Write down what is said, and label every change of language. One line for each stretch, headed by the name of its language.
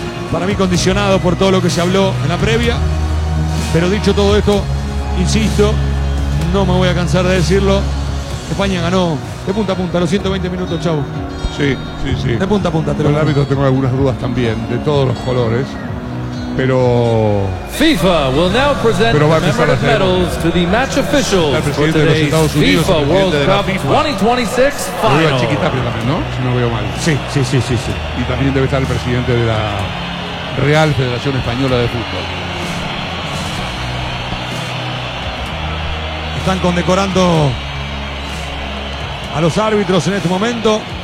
Spanish: Para mí condicionado por todo lo que se habló en la previa. Pero dicho todo esto, insisto, no me voy a cansar de decirlo. España ganó de punta a punta, los 120 minutos, chau. Sí, sí, sí. De punta a punta. Con el árbitro tengo algunas dudas también, de todos los colores. Pero
English: FIFA will now present the commemorative medals to the match officials for today's FIFA World Cup 2026 final.
Spanish: Lo veo a Chiquita también, ¿no? Si no veo mal. Sí, sí, sí, sí, sí. Y también debe estar el presidente de la Real Federación Española de Fútbol. Están condecorando a los árbitros en este momento.